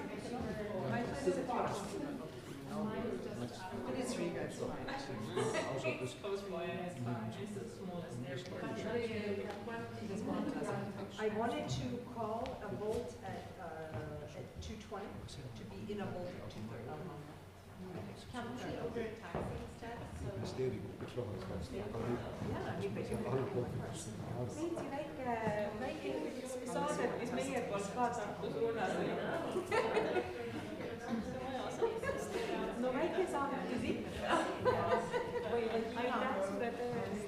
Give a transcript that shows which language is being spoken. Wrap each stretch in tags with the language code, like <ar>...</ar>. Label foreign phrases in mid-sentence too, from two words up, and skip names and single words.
<en>My place is far. It is for you guys. I wanted to call a vote at 2:20 to be in a vote at 2:30. Can we over time instead?</en> <et>Väike saadet, mis meie poolt ka Tartu suunas oli. No väike saadet siit. Või aitäh sulle töö eest.</et>